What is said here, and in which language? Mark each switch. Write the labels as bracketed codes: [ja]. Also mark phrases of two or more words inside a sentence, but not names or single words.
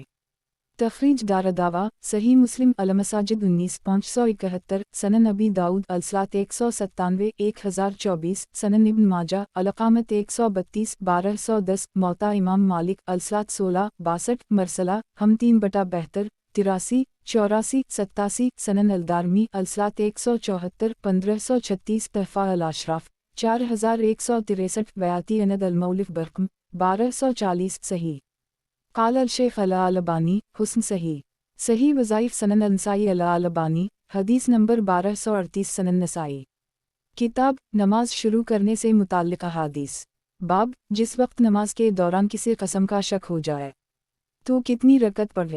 [ar] تخریج دار الدعوة صحیح مسلم المساجد 19,571 سنن أبي داود الصلاة 197 1024 سنن ابن ماجه الإقامة 132 1210 موطأ إمام مالك الصلاة 16 62 مرسلا هم 3/72 83 84 87 سنن الدارمي الصلاة 174 1536 تحفة الأشراف 4163 ويأتي عند المؤلف برقم 1240 صحیح. قال الشيخ الألباني حسن صحيح. صحيح وضعيف سنن النسائي الألباني حديث نمبر 1238 سنن النسائي. [ur] کتاب نماز شروع کرنے سے متعلق احادیث. باب جس وقت نماز کے دوران کسی قسم کا شک ہو جائے تو کتنی رکعت پڑھے.